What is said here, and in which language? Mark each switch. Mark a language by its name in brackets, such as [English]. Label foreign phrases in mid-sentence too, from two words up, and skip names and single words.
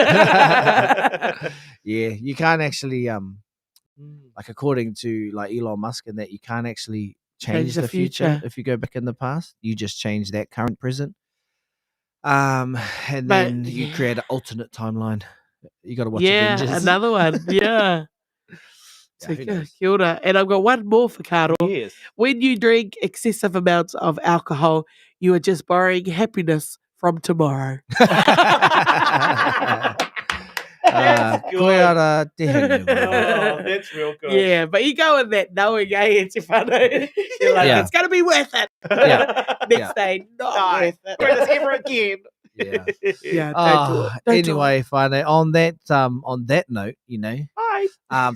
[English] Yeah, you can't actually like according to like Elon Musk and that you can't actually change the future if you go back in the past. You just change that current present. And But, then you yeah. create an alternate timeline. You got to watch Yeah, Avengers. another one. Yeah. So, who knows? [Māori] kia ora. [English] And I've got one more for Carol. Yes. When you drink excessive amounts of alcohol, you are just borrowing happiness from tomorrow. [Māori] Koe ara te hanga. [English] Oh, that's real good. Yeah, but you go with that knowing, it's your fun. You're like, Yeah. it's going to be worth it. Yeah. Next day, not worth it. Do this ever again. Yeah. Yeah, don't do it. Don't do it. Anyway, Whānau, on that note, you know, Bye.